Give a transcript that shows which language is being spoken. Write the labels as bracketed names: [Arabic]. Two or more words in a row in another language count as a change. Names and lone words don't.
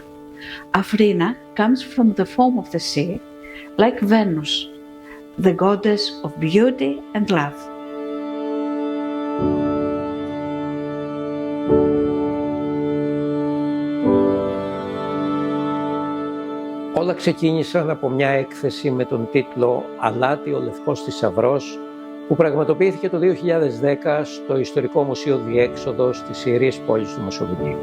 [English] Afrina comes from the foam of the sea, like Venus, the goddess of beauty and love. [Greek] Όλα ξεκίνησαν από μια έκθεση με τον τίτλο «Αλάτι ο Λευκός Θησαυρός» που πραγματοποιήθηκε το 2010 στο Ιστορικό Μουσείο Διέξοδος της Ιερής Πόλης του Μοσοβιλίου.